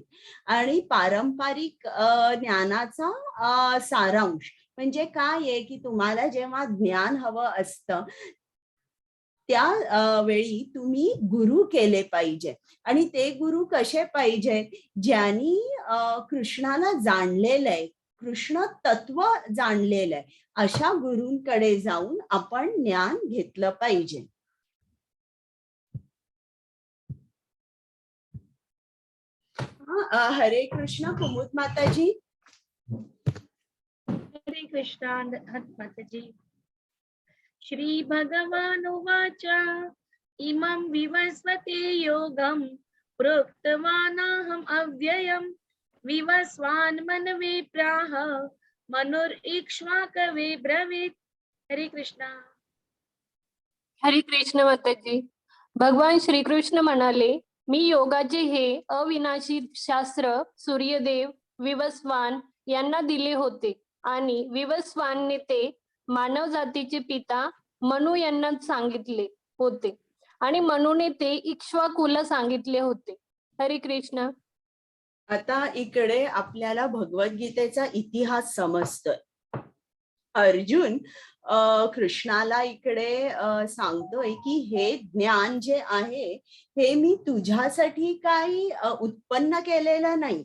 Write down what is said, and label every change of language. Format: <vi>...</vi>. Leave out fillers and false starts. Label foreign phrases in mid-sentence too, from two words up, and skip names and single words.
<mr>आणि पारंपरिक ज्ञानाचा सारांश म्हणजे काय आहे, की तुम्हाला जेव्हा ज्ञान हवं असतं, त्या वेळी तुम्ही गुरु केले पाहिजे आणि ते गुरु कसे पाहिजे, ज्यांनी कृष्णाला जाणलेलं आहे, कृष्ण तत्व जाणलेलं आहे, अशा गुरूंकडे जाऊन आपण ज्ञान घेतलं पाहिजे. हरे कृष्ण कुमुद माताजी. हरे कृष्णा माताजी.</mr> <sa>श्री भगवानुवाच इमं विवस्वते योगं प्रोक्तवानाहम् अव्ययम् विवस्वान् मनवे प्राह मनुर्इक्ष्वाकवे ब्रवीत्.</sa> <mr>हरे कृष्णा. हरे कृष्ण माताजी. भगवान श्रीकृष्ण म्हणाले, मी योगाचे हे अविनाशी शास्त्र सूर्यदेव विवस्वान यांना दिले होते आणि विवस्वानने ते मानव जातीचे पिता मनु यांना सांगितले होते आणि मनुने ते इक्ष्वाकूला सांगितले होते. हरे कृष्ण. आता इकडे आपल्याला भगवद्गीतेचा इतिहास समजतोय. अर्जुन कृष्णाला इकडे सांगतोय की हे ज्ञान जे आहे हे मी तुझ्यासाठी काही उत्पन्न केलेलं नाही.</mr>